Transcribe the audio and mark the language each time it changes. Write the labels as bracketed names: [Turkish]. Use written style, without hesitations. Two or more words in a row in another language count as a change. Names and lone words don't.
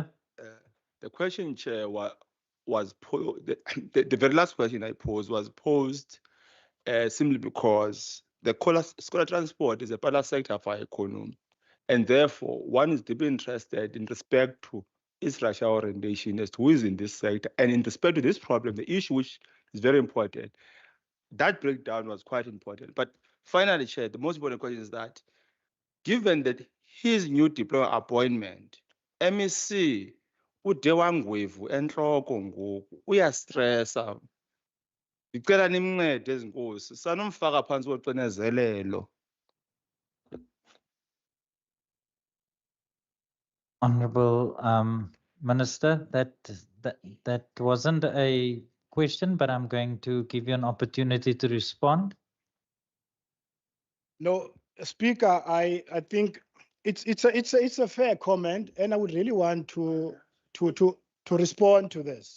[English] The question, Chair, was the very last question I posed was posed simply because the scholar transport is a pillar sector for our economy, and therefore one is deeply interested in respect to its racial orientation as to who is in this sector, and in respect to this problem, the issue which is very important. That breakdown was quite important. But finally, Chair, the most important question is that given that his new diplomat appointment, [Zulu] MEC ude wangwevu enhloko ngoku uyastressa. Ngicela nimncede ezinkosi, sanomfaka phansi koxinezelelo. [English] Honourable Minister, that wasn't a question, but I'm going to give you an opportunity to respond. No, Speaker, I think it's a fair comment, and I would really want to respond to this.